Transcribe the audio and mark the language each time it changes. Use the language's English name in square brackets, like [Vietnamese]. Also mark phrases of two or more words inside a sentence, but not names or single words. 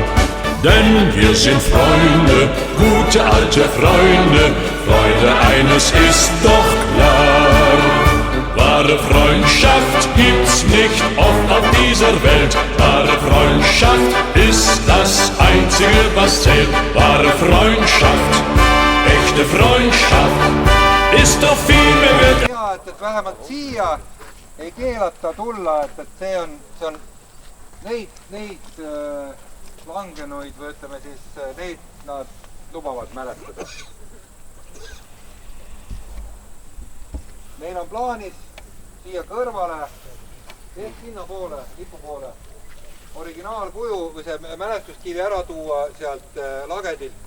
[German] Denn wir sind Freunde, gute alte Freunde, Freunde, eines ist doch klar. Wahre Freundschaft gibt's nicht oft auf dieser Welt. Wahre Freundschaft ist das Einzige, was zählt. Wahre Freundschaft, echte Freundschaft ist doch viel mehr wert. [Estonian] Ja, et vähemalt siia ei keelata tulla, et see on neid langenuid või ütleme siis, neid nad lubavad mälestada. Meil on plaanis siia kõrvale, sinna poole, lipu poole, originaalkuju või see mälestuskivi ära tuua sealt lagedilt.